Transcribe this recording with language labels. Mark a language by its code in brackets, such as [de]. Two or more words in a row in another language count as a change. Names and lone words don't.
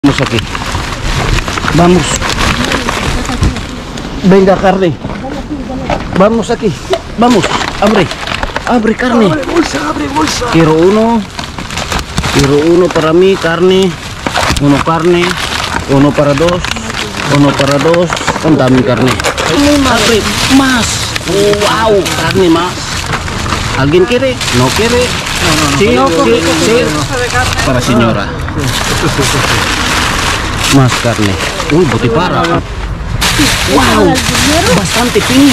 [es] Vamos aquí. Vamos. Venga, carne. Vamos aquí. Vamos. Abre. Abre carne. Abre bolsa, abre bolsa. Quiero uno. Quiero uno para mí, carne. Uno carne. Uno para dos. Uno para dos. [tl] Ang daming karne. [es] Abre. Más. Wow. Carne más. ¿Alguien quiere? ¿No quiere? Sí, sí. Para señora. Más carne. Uy, butipara. Wow. Bastante piña.